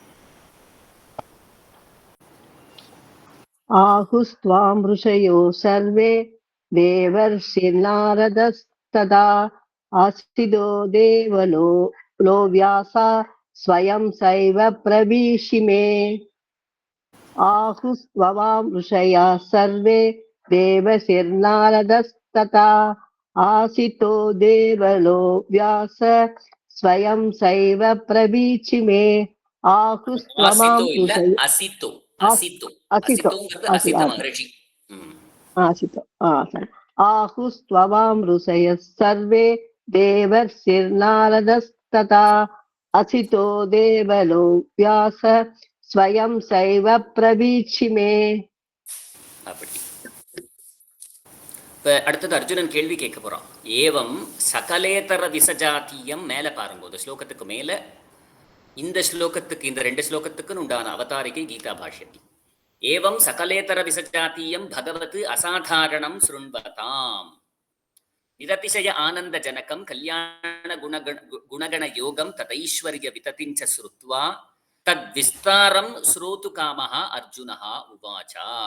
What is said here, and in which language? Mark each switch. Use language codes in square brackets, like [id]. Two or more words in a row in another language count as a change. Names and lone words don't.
[sa] आहुस्त्वाम् ऋषयः सर्वे देवर्षिर्नारदस्तथा असितो देवलो व्यासः स्वयं चैव ब्रवीषि मे. आहुस्त्वाम् ऋषयः सर्वे देवशिर्नारदस्तथा आसितो देवलो व्यास स्वयं सैव प्रवीचि मे आहुस्त्वमां [ta] ஆசித்தோ இல்ல, ऋषय அசித்தோ. आस- அசித்தோ. असितो அசித்தோங்கிறது आसि அசித்த आसि மகரிஷி. ம். आसितो sorry. [sa] आहुस्त्वमां ऋषयः सर्वे देवर्षिर्नारदस्तथा असितो देवलो व्यास स्वयं सैव प्रवीचि मे [ta] அப்படி. இப்ப அடுத்தது அர்ஜுனன் கேள்வி கேட்க போறான். [sa] एवं सकलेतर विसजातीयम्. [ta] மேல பாருங்க, இந்த ஸ்லோகத்துக்கு மேல இந்த ஸ்லோகத்துக்கு, இந்த 2 ஸ்லோகத்துக்குன்னு உண்டான அவதாரிகை கீதா பாஷ்யம். [sa] एवं सकलेतर विसजातीयम् भगवत् असाधारणम् शृण्वताम् निरतिशय आनन्द जनकम् कल्याण गुणगण योगम् तदैश्वर्य विततिञ्च श्रुत्वा तत् विस्तारम् श्रोतु कामः अर्जुनः उवाच.